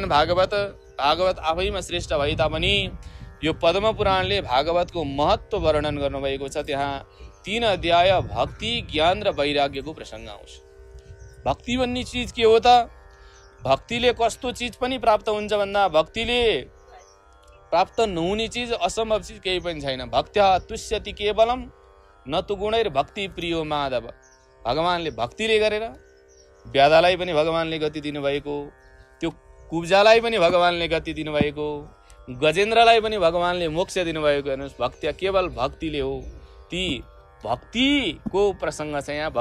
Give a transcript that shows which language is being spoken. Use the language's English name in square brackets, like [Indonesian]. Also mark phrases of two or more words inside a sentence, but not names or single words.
[Nepali] भागवत आफैमा श्रेष्ठ भए तापनि यो पद्म पुराणले भागवतको महत्त्व वर्णन गर्नुभएको छ। त्यहाँ 3 अध्याय भक्ति, ज्ञान र वैराग्यको प्रसङ्ग आउँछ। भक्ति भन्ने चिज के हो त? भक्तिले कस्तो चिज पनि प्राप्त हुन्छ भन्दा, भक्तिले प्राप्त नहुने चिज, असम्भव चिज केही पनि छैन। [Sanskrit] भक्त्या तुष्यति केवलम न तु गुणैर भक्ति प्रियो माधव। [Nepali] भगवानले भक्तिले गरेर व्याधालाई पनि भगवानले गति दिनुभएको, त्यो कुब्जालाई पनि भगवानले गति दिनुभएको, गजेन्द्रलाई पनि भगवानले मोक्ष दिनुभएको। हेर्नुहोस्, [Sanskrit] भक्त्या केवल [Nepali] भक्तिले हो। ती भक्तिको प्रसङ्ग छ यहाँ।